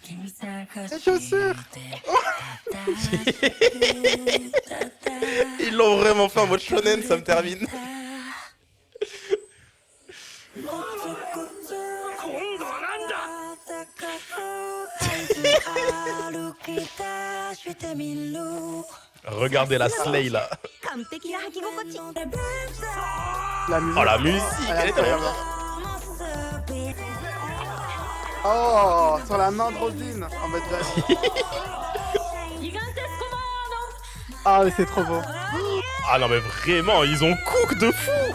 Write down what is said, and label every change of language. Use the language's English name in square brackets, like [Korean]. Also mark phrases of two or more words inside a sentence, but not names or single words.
[French] Les chaussures. Ils l'ont vraiment fait en mode shonen, ça me termine. Regardez la Slay là. [Japanese] 完璧な履き心地 [French] La musique. Oh la musique, Elle est elle est trop incroyable. Oh, sur la main de Robin, en mode jazz. Ah, mais c'est trop beau. Ah non mais vraiment, ils ont cook de fou.